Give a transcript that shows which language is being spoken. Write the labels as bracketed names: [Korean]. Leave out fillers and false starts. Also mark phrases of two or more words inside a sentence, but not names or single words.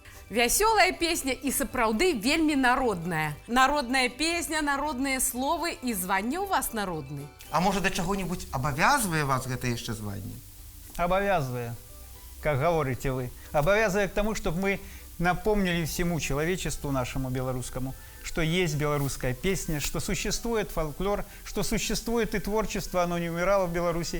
[Belarusian] Вясёлая песня і сапраўды вельмі народная. Народная песня, народныя словы і званне ў вас народны. [Russian] А может, до чего-нибудь обовязывая вас это еще звание? Обовязывая, как говорите вы, обовязывая к тому, чтобы мы напомнили всему человечеству нашему белорусскому, что есть белорусская песня, что существует фольклор, что существует и творчество, оно не умирало в Беларуси.